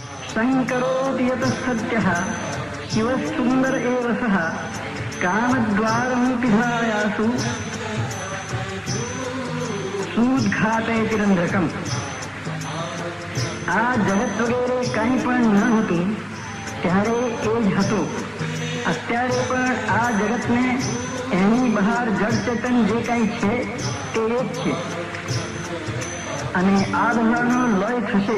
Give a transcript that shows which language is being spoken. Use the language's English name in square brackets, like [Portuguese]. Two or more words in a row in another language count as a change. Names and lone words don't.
[Sanskrit] संकरोति यतः सत्यः शिवः सुंदर एव सः कामद्वारं पिधायासु सूदघातयति रंध्रकम्। [Gujarati] આ જગત વગેરે કંઈ પણ ન હતું ત્યારે એ જ હતું. અત્યારે પણ આ જગતને એની બહાર જળ ચેતન જે કંઈ છે તે એ જ છે અને આ બધાનો લય થશે.